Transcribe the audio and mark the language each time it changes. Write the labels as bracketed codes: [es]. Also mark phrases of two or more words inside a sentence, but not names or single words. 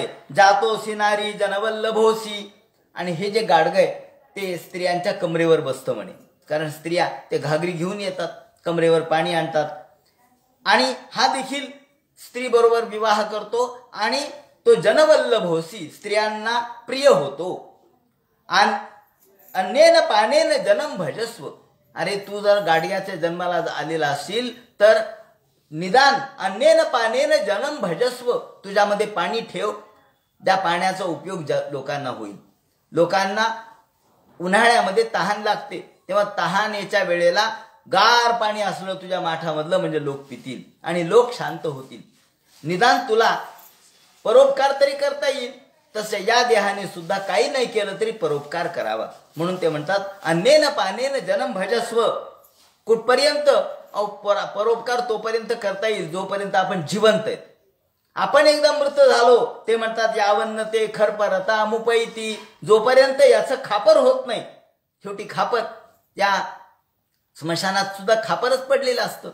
[sa] जातोसी नारी [mr] जनवल्लभोसी. आणि हे जे गाडगं आहे ते स्त्रियांच्या कमरेवर बसतं म्हणे, कारण स्त्रिया ते घागरी घेऊन येतात, कमरेवर पाणी आणतात, आणि हा देखील स्त्री बरोबर विवाह करतो आणि तो जनवल्लभोसी, स्त्रियांना प्रिय होतो. [sa] अन्येन पानेन जन्म भजस्व. [mr] अरे तू जर गाडग्याच्या जन्माला आलेला असशील तर निदान [sa] अन्येन पानेन जन्म भजस्व, [mr] तुझ्यामध्ये पाणी ठेव, त्या पाण्याचा उपयोग लोकांना होईल. लोकांना उन्हाळ्यामध्ये तहान लागते, तेव्हा तहानेच्या वेळेला गार पाणी असलं तुझ्या माठामधलं म्हणजे लोक पितील आणि लोक शांत होतील. निदान तुला परोपकार तरी करता येईल. तसे या देहाने सुद्धा काही नाही केलं तरी परोपकार करावा. म्हणून ते म्हणतात [sa] अन्नेन पानेन जन्म भजस्व. [mr] कुठपर्यंत? परोपकार तोपर्यंत करता येईल जोपर्यंत आपण जिवंत आहेत. आपण एकदा मृत झालो, ते म्हणतात [sa] यावन्न ते खरपरता मुपैती. [mr] जोपर्यंत याचं खापर होत नाही, शेवटी खापर या स्मशानात सुद्धा खापरच पडलेलं असतं.